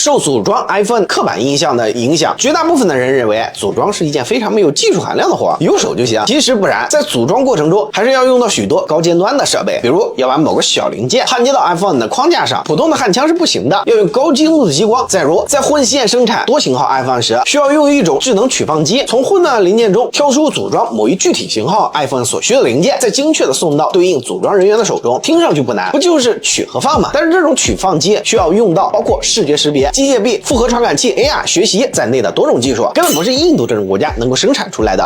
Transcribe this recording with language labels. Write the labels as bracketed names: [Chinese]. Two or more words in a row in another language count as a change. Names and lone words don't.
[Chinese] 受组装 iPhone 刻板印象的影响，绝大部分的人認為組裝是一件非常沒有技術含量的活，有手就行。其實不然，在組裝過程中還是要用到許多高尖端的設備，比如要把某個小零件焊接到 iPhone 的框架上，普通的焊槍是不行的，要用高精度的激光。再如在混線生產多型號 iPhone 時，需要用一種智能取放機，從混亂的零件中挑出組裝某一具體型號 iPhone 所需的零件，再精確的送到對應組裝人員的手中。聽上去不難，不就是取和放嗎？但是這種取放機需要用到包括視覺識別、機械臂、複合傳感器、AR 學習在內的多種技術，根本不是印度這種國家能夠生產出來的。